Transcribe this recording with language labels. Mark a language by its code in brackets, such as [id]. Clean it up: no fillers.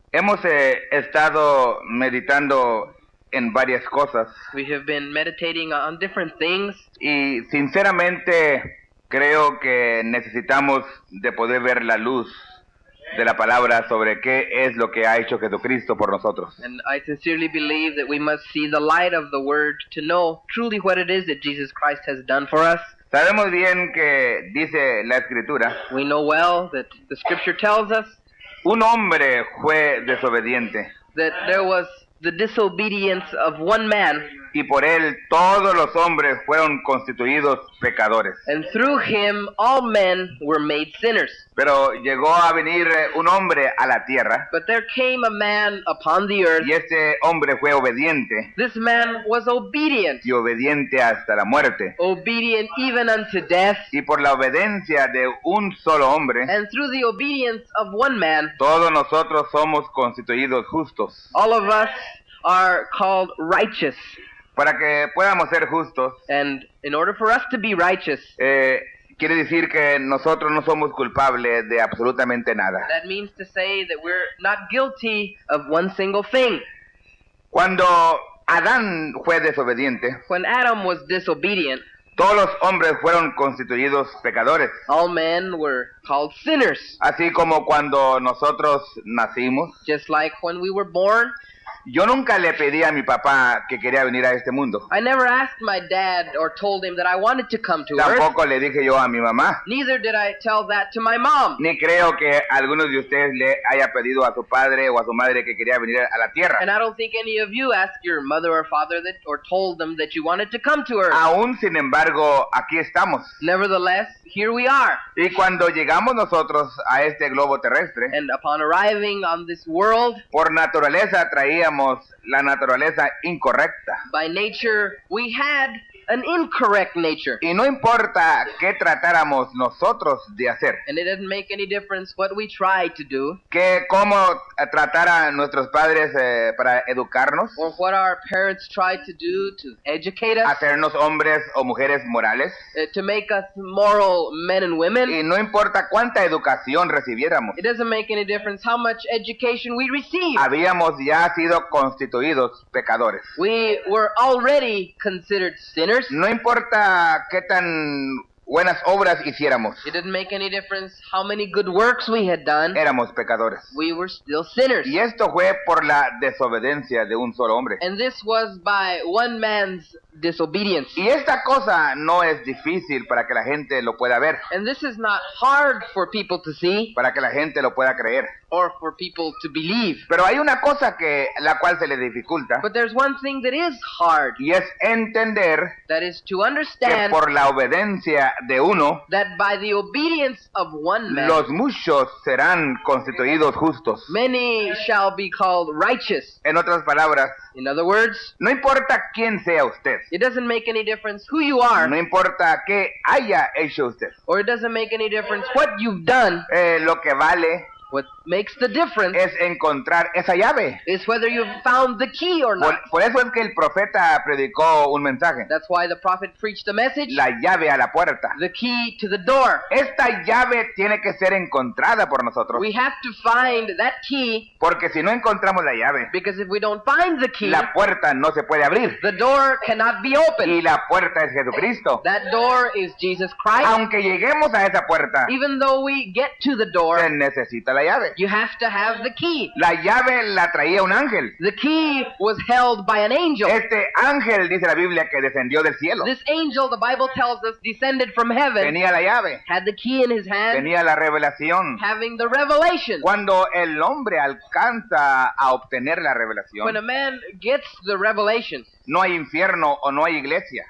[es] Hemos estado meditando en varias cosas [en] We have been meditating on different things, [es] y sinceramente creo que necesitamos de poder ver la luz de la palabra sobre qué es lo que ha hecho Jesucristo por nosotros. [en] and I sincerely believe that we must see the light of the Word to know truly what it is that Jesus Christ has done for us. [es] Sabemos bien que dice la Escritura, [en] We know well that the Scripture tells us [es] un hombre fue desobediente [en] that there was the disobedience of one man, [es] y por él todos los hombres fueron constituidos pecadores. [en] and through him all men were made sinners. [es] Pero llegó a venir un hombre a la tierra, [en] But there came a man upon the earth. [es] y este hombre fue obediente, [en] This man was obedient, [es] y obediente hasta la muerte. [en] obedient even unto death. [es] Y por la obediencia de un solo hombre, [en] And through the obedience of one man, [es] todos nosotros somos constituidos justos. [en] all of us are called righteous. [es] Para que podamos ser justos, [en] And in order for us to be righteous, [es] quiere decir que nosotros no somos culpables de absolutamente nada. [en] that means to say that we're not guilty of one single thing. [es] Cuando Adán fue desobediente, [en] When Adam was disobedient, [es] todos los hombres fueron constituidos pecadores. [en] all men were called sinners. [es] Así como cuando nosotros nacimos, [en] Just like when we were born, [es] yo nunca le pedí a mi papá que quería venir a este mundo. [en] I never asked my dad or told him that I wanted to come to earth. [es] Tampoco le dije yo a mi mamá. [en] Neither did I tell that to my mom. [es] Ni creo que algunos de ustedes le haya pedido a su padre o a su madre que quería venir a la tierra. [en] And I don't think any of you asked your mother or father that or told them that you wanted to come to earth. [es] Aún sin embargo, aquí estamos. [en] Nevertheless, here we are. [es] Y cuando llegamos nosotros a este globo terrestre, [en] And upon arriving on this world, [es] por naturaleza traíamos la naturaleza incorrecta. [en] by nature, we had an incorrect nature. [es] Y no importa qué tratáramos nosotros de hacer, [en] And it doesn't make any difference what we try to do [es] que cómo tratara nuestros padres para educarnos, [en] or what our parents tried to do to educate us, [es] hacernos hombres o mujeres morales. [en] to make us moral men and women. [es] Y no importa cuánta educación recibiéramos, [en] It doesn't make any difference how much education we receive. [es] habíamos ya sido constituidos pecadores. [en] We were already considered sinners. [es] No importa qué tan buenas obras hiciéramos, [en] It didn't make any difference how many good works we had done. [es] éramos pecadores. [en] We were still sinners. [es] Y esto fue por la desobediencia de un solo hombre. [en] And this was by one man's disobedience. [es] Y esta cosa no es difícil para que la gente lo pueda ver, [en] And this is not hard for people to see [es] para que la gente lo pueda creer. [en] or for people to believe. [es] Pero hay una cosa que la cual se le dificulta, [en] But there's one thing that is hard. [es] y es entender [en] That is to [es] que [en] understand [es] por la obediencia de uno, [en] that by the obedience of one man, [es] los muchos serán constituidos justos. [en] many shall be called righteous. [es] En otras palabras, [en] In other words, [es] no importa quién sea usted, [en] it doesn't make any difference who you are, [es] no importa qué haya hecho usted, [en] or it doesn't make any difference what you've done. [es] lo que vale [en] What makes the difference [es] es encontrar esa llave. [en] is whether you've found the key or not. [es] Por eso es que el profeta predicó un mensaje, [en] That's why the prophet preached a message, [es] la llave a la puerta. [en] the key to the door. [es] Esta llave tiene que ser encontrada por nosotros, [en] We have to find that key, [es] porque si no encontramos la llave, [en] because if we don't find the key, [es] la puerta no se puede abrir. [en] the door cannot be opened. [es] Y la puerta es Jesucristo. [en] That door is Jesus Christ. [es] Aunque lleguemos a esa puerta, [en] Even though we get to the door, [es] se necesita la llave. [en] you have to have the key. [es] La llave la traía un ángel. [en] The key was held by an angel. [es] Este ángel, dice la Biblia, que descendió del cielo. [en] This angel, the Bible tells us, descended from heaven, [es] Tenía la llave, [en] had the key in his hand, [es] tenía la revelación. [en] having the revelation. [es] Cuando el hombre alcanza a obtener la [en] When a [es] revelación, [en] man gets the revelation, [es] no hay infierno o no hay iglesia